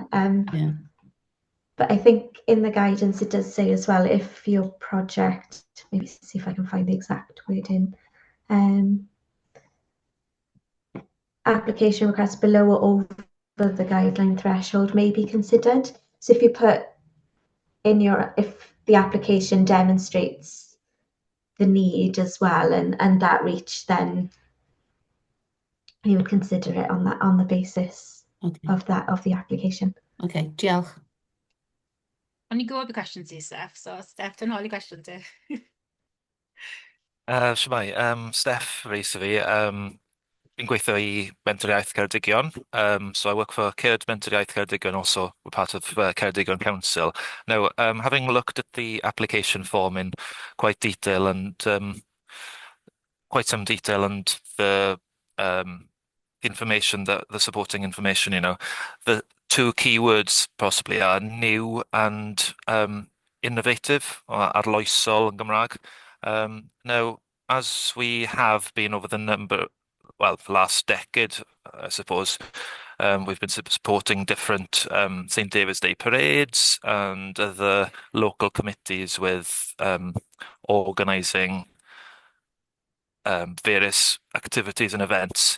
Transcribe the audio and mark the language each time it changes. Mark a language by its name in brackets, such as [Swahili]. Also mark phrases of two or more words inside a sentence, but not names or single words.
[English] But I think in the guidance it does say as well, if your project, maybe see if I can find the exact wording, application requests below or over the guideline threshold may be considered. So if you put in if the application demonstrates the need as well and that reach, then you would consider it on the basis of the application. Okay, diolch. [Welsh] O'n i gwybod y cwestiwn ti, Steph, so Steph, dyna ôl i cwestiwn ti. Shwmai, Steph reis fi. Fi'n gweithio i Mentoriaeth Ceredigion. [English] So I work for Cwrdd Mentoriaeth Ceredigion, also we're part of Ceredigion Council. Now, having looked at the application form in quite detail and quite some detail, and the information, the supporting information, you know, the two keywords possibly are new and innovative, or [Welsh] arloesol yn Gymraeg. [English] Now, as we have been over the last decade, I suppose, we've been supporting different St. David's Day parades and other local committees with organising various activities and events.